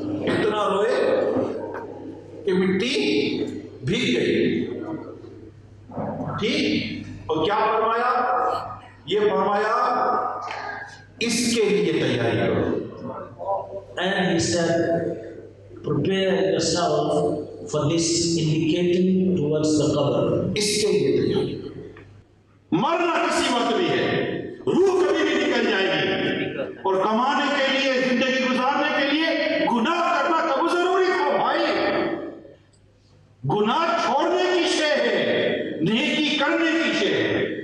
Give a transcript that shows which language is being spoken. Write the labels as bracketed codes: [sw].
[hi] इतना रोए कि मिट्टी भीग गई। ठीक, और क्या फरमाया? ये फरमाया इसके लिए तैयारी करो। [en] And he said, prepare yourself for this, indicating towards the qabr. [hi] इसके लिए तैयारी करो। मरना किसी वक्त भी है, रूह कभी भी निकल जाएगी, और कमाने के लिए, जिंदगी गुजारने के लिए गुनाह करना कब जरूरी था भाई? गुनाह छोड़ने की शय है, नेकी करने की शय है।